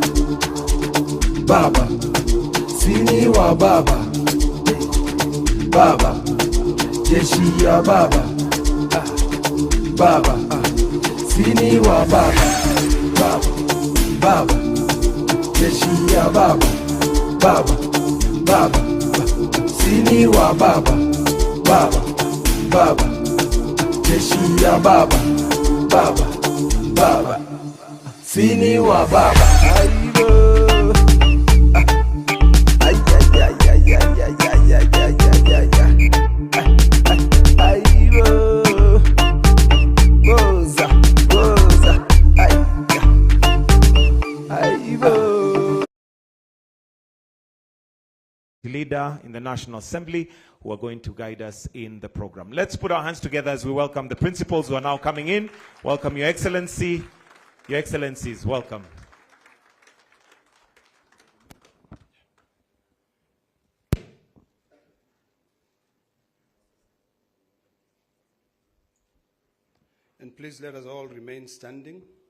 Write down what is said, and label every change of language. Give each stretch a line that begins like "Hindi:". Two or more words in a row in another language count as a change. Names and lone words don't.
Swahili: Baba, Sini wa Baba, Baba, jeshi ya Baba, Baba, Sini wa Baba, Baba, Baba, jeshi ya Baba, Baba, Baba, Sini wa Baba, Baba, Baba, jeshi ya Baba, Baba, Baba, Sini wa Baba. Ay, ay, ay, ay, ay, ay, ay, ay, ay, ay, ay, ay, goza, goza, ay, ay,
English: leader in the National Assembly who are going to guide us in the program. Let's put our hands together as we welcome the principals who are now coming in. Welcome, Your Excellency. Your Excellencies, welcome. And please let us all remain standing.